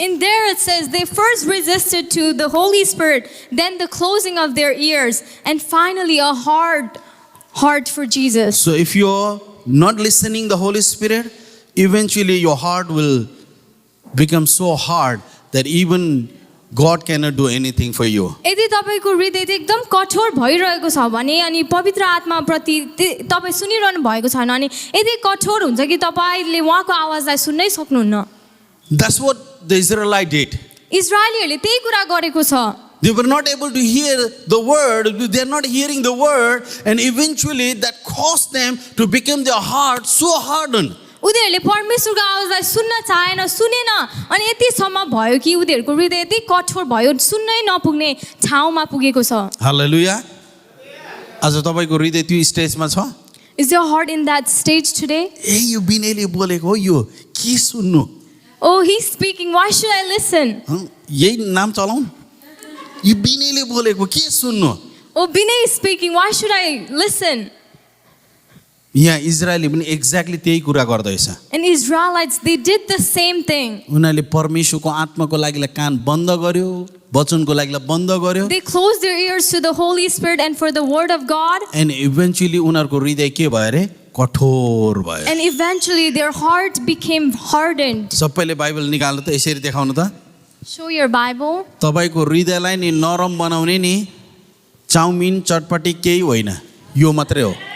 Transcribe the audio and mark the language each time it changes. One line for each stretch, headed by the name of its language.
English: In there it says they first resisted to the Holy Spirit, then the closing of their ears, and finally a hard heart for Jesus. So if you're not listening the Holy Spirit, eventually your heart will become so hard that even God cannot do anything for you.
Nepali: यदि तपाईको हृदय चाहिँ एकदम कठोर भइरहेको छ भने अनि पवित्र आत्मा प्रति तपाई सुनिरहनु भएको छैन अनि यदि कठोर हुन्छ कि तपाईले उहाँको आवाजलाई सुन्नै सक्नुहुन्न।
English: That's what the Israelite did.
Nepali: इजरायलीहरूले त्यही कुरा गरेको छ।
English: They were not able to hear the word, they're not hearing the word, and eventually that caused them to become their heart so hardened.
Nepali: उनीहरूले परमेश्वरको आवाजलाई सुन्न चाहेन, सुनेन अनि यतिसम्म भयो कि उनीहरूको हृदय यति कठोर भयो, सुन्नै नपुग्ने ठाउँमा पुगेको छ। हालेलुया। आज तपाईको हृदय त्यो स्टेजमा छ?
English: Is your heart in that stage today?
Nepali: ए यो बिनेले बोलेको हो, यो के सुन्नु?
English: Oh, he's speaking, why should I listen?
Nepali: यही नाम चलाउँ? यो बिनेले बोलेको के सुन्नु?
English: Oh, Binay is speaking, why should I listen?
Nepali: यहाँ इजरायलले पनि एक्ज्याक्टली त्यही कुरा गर्दैछ।
English: And Israelites, they did the same thing.
Nepali: उनीहरूले परमेश्वरको आत्माको लागि कान बन्द गर्यो, वचनको लागि बन्द गर्यो,
English: They closed their ears to the Holy Spirit and for the word of God. And eventually
Nepali: उनीहरूको हृदय के भयो अरे, कठोर भयो।
English: And eventually their heart became hardened.
Nepali: सबैले बाइबल निकाल्नु त, यसरी देखाउनु त।
English: Show your Bible.
Nepali: तपाईको हृदयलाई नि नरम बनाउने नि चाउमिन चटपटी केही होइन, यो मात्रै हो।